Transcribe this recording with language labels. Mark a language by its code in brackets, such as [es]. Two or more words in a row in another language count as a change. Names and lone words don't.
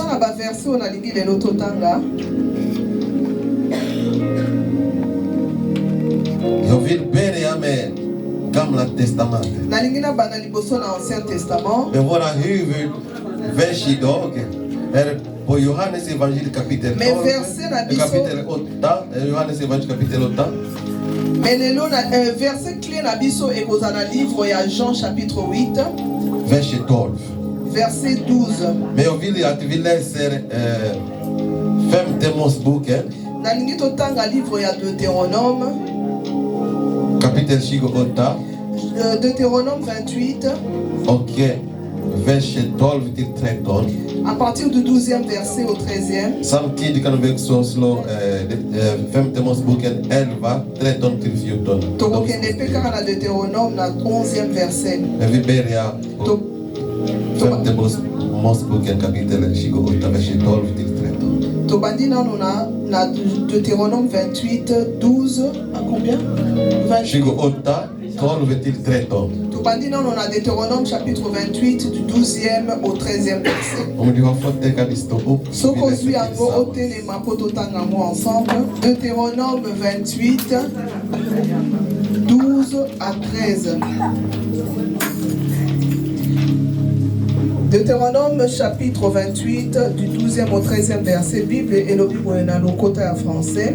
[sv] Jag vill börja med Gamla testamentet. Men våra huvudvers idag är på Johannes evangel kapitel 12, kapitel 8, Johannes evangel kapitel 8. [fr] Mais le verset clé [ln] na biso [fr] et dans le livre ya Jean chapitre 8 verset 12. Verset 12. [sv] Men jag vill att vi läser femte Moseboken. [ln] Nalingi totanga livre ya Deutéronome. [sv] Kapitel 28. [fr] Deutéronome 28. [sv] Och verset 12 till 13. [fr] À partir du 12e verset au 13e. [sv] Samtidigt kan vi också slå femte Moseboken 11, 13 till 14. [ln] Tokokende pekara na Deutéronome na 11e verset. [sv] Men vi börjar på femte Moseboken kapitel 28, verset 12 till 13. [ln] Tobandi na Deutéronome 28, 12 [fr] à combien? [sv] 28, 12 till 13. [ln] Tobandi na Deutéronome [fr] chapitre 28 du 12e au 13e verset. [sv] Om du har fått det kan vi stå upp. [ln] So kozwi yango otelema po totanga mo ensemble. [fr] Deutéronome 28, 12 à 13. Deutéronome chapitre 28 du 12e au 13e verset, Bible et le Bible en côté français.